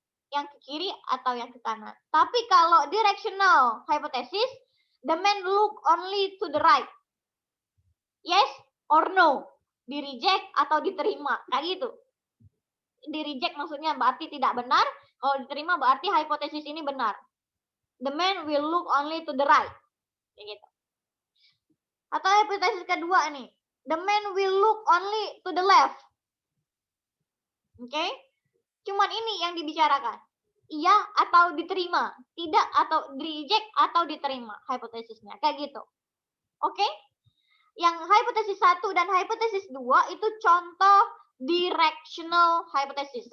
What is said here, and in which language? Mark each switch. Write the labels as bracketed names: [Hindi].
[Indonesian] Yang ke kiri atau yang ke kanan. Tapi kalau [English] directional hypothesis, the man look only to the right. Yes or no? [Indonesian] Di reject atau diterima. Kayak gitu. Di reject maksudnya berarti tidak benar. Kalau diterima berarti hipotesis ini benar. [English] The man will look only to the right. [Indonesian] Kayak gitu. Atau hipotesis kedua nih. [English] The man will look only to the left. Oke? Okay? [Indonesian] Cuman ini yang dibicarakan. Iya atau diterima, tidak atau reject atau diterima hipotesisnya. Kayak gitu. Oke? Okay? Yang hipotesis 1 dan hipotesis 2 itu contoh directional hypothesis.